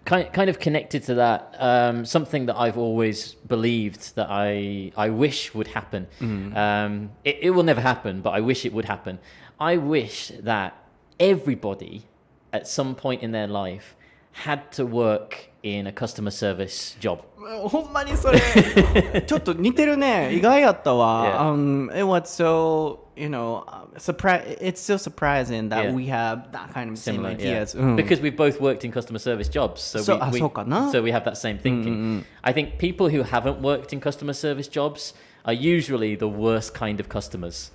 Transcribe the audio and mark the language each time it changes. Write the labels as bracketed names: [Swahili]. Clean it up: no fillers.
[English] Kind of connected to that, something that I've always believed that I wish would happen. It will never happen, but I wish it would happen. I wish that everybody at some point in their life had to work in a customer service job. [Japanese] ほんまにそれちょっと似てるね。意外やったわ。 [English] It was so it's so surprising that we have that kind of same ideas. Because we've both worked in customer service jobs, so we have that same thinking. I think people who haven't worked in customer service jobs are usually the worst kind of customers.